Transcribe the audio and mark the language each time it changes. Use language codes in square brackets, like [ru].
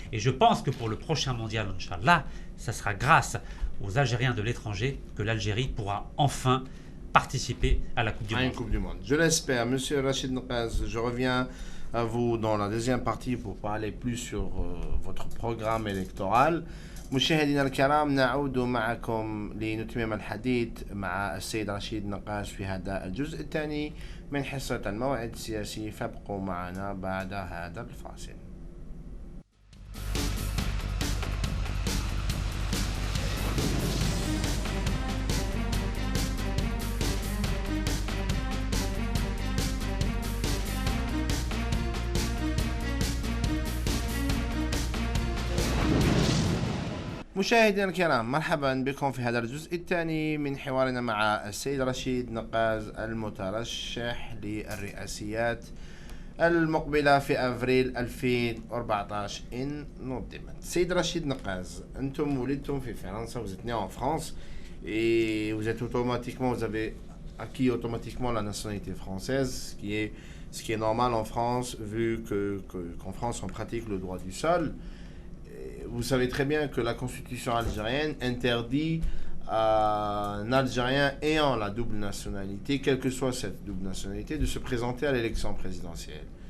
[fr] Et je pense que pour le prochain mondial, Inch'Allah, ça sera grâce aux Algériens de l'étranger que l'Algérie pourra enfin participer à la Coupe du Monde. Une Coupe du Monde. Je l'espère. Monsieur Rachid Naqaz, je reviens à vous dans la deuxième partie pour parler plus sur votre programme électoral. [ar] مشاهدينا الكرام، نعود معكم لنتمم الحديث مع السيد رشيد نقاش في هذا الجزء الثاني من حصة الموعد السياسي، فابقوا معنا بعد هذا الفاصل. مشاهدينا الكرام، مرحبا بكم في هذا الجزء الثاني من حوارنا مع السيد رشيد نقاز المترشح للرئاسيات المقبلة في أفريل 2014 إن نظمت. سيد رشيد نقاز، أنتم ولدتم في فرنسا, [fr] vous êtes né en France et vous êtes automatiquement, vous avez acquis automatiquement la nationalité française, ce qui est normal en France, vu qu'en France on pratique le droit du sol. Vous savez très bien que la constitution algérienne interdit à un Algérien ayant la double nationalité, quelle que soit cette double nationalité, de se présenter à l'élection présidentielle.